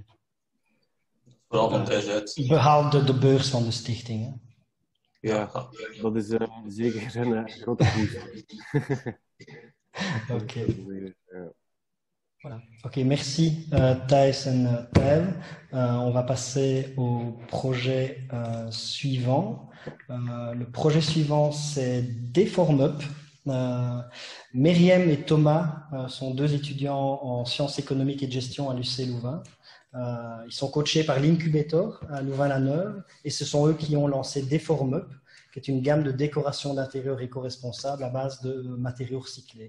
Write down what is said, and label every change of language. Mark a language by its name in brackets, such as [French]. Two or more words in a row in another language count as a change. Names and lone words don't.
[Dutch] Vooral van thuis uit. Behalve de beurs van de stichting. Hè? Ja, dat is zeker een grote boost. Oké. Voilà. [French] Ok, merci Thijs en Tijl. On va passer au projet suivant. Le projet suivant, c'est Deformup. Myriam et Thomas sont deux étudiants en sciences économiques et de gestion à l'UC Louvain. Ils sont coachés par l'Incubator à Louvain-la-Neuve et ce sont eux qui ont lancé Deformup, qui est une gamme de décoration d'intérieur éco-responsable à base de matériaux recyclés.